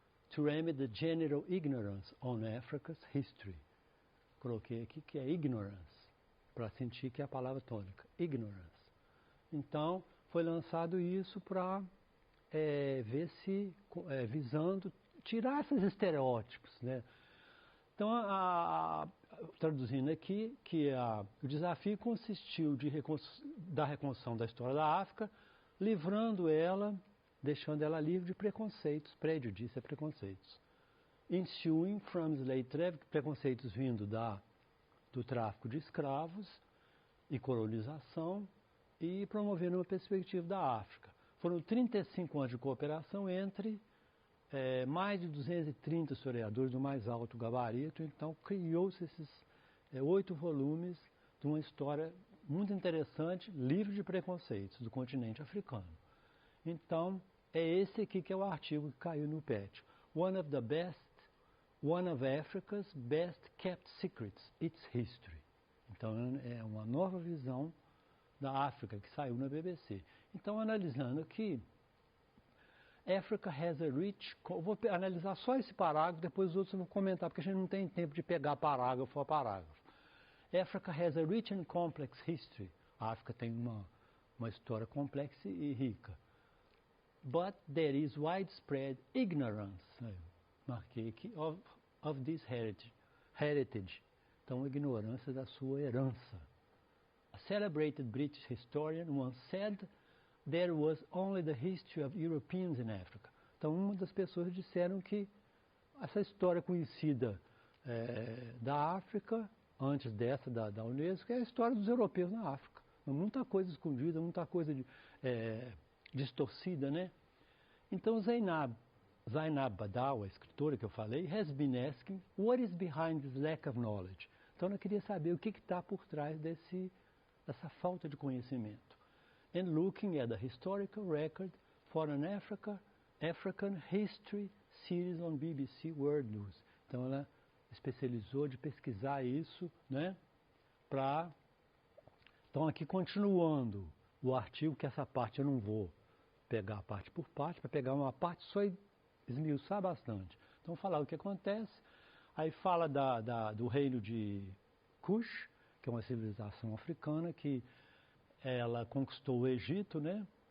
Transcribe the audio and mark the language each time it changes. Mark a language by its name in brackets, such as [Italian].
[English] To remedy the general ignorance on Africa's history. [Portuguese] Coloquei aqui que é ignorance, para sentir que é a palavra tônica, ignorance. Então, foi lançado isso para ver se, visando tirar esses estereótipos, né? Então, traduzindo aqui, que o desafio consistiu da reconstrução da história da África, livrando ela, deixando ela livre de preconceitos, prejudícios e preconceitos. Ensuing from slave trade, preconceitos vindo do tráfico de escravos e colonização, e promovendo uma perspectiva da África. Foram 35 anos de cooperação entre mais de 230 historiadores do mais alto gabarito, então criou-se esses 8 volumes de uma história muito interessante, livre de preconceitos, do continente africano. Então, é esse aqui que é o artigo que caiu no PET. [English] One of Africa's best kept secrets, its history. [Portuguese] Então, é uma nova visão da África, que saiu na BBC. Então, analisando aqui, Africa has a rich... Vou analisar só esse parágrafo, depois os outros eu vou comentar, porque a gente não tem tempo de pegar parágrafo a parágrafo. [English] Africa has a rich and complex history. [Portuguese] A África tem uma história complexa e rica. [English] But there is widespread ignorance, marquei aqui, of this heritage. [Portuguese] Então, ignorância da sua herança. [English] A celebrated British historian once said there was only the history of Europeans in Africa. [Portuguese] Então, uma das pessoas disseram que essa história conhecida da África, antes dessa da Unesco, é a história dos europeus na África. Muita coisa escondida, muita coisa distorcida, né? [English] Então, Zainab Badawi, a escritora que eu falei, has been asking what is behind this lack of knowledge. [Portuguese] Então, ela queria saber o que está por trás dessa falta de conhecimento. [English] And looking at the historical record for an African History Series on BBC World News. [Portuguese] Então, ela especializou de pesquisar isso, né? Então, aqui continuando o artigo, que essa parte eu não vou pegar parte por parte, para pegar uma parte só e esmiuçar bastante. Então, falar o que acontece, aí fala do reino de Kush, que é uma civilização africana que ela conquistou o Egito, né?